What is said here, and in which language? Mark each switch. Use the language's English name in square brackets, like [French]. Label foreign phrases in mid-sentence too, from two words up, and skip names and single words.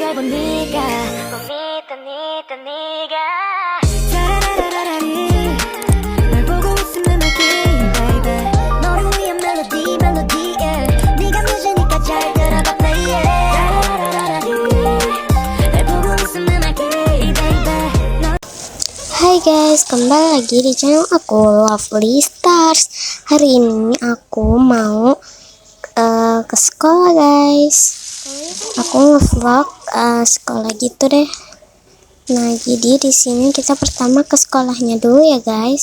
[Korean] 물어본 네가 봄이 던 네가 따라라라라라리 널 보고 있으면 말게 baby 너를 위한 멜로디 멜로디에 네가 뮤즈니까 잘 들어봐 [English] play it [Korean] 따라라라라리 널 보고 있으면 말게 baby [Indonesian] Hai guys, kembali lagi di channel aku Lovely Stars. Hari ini aku mau ke sekolah guys. Aku nge-vlog sekolah gitu deh. Nah, jadi di sini kita pertama ke sekolahnya dulu ya guys.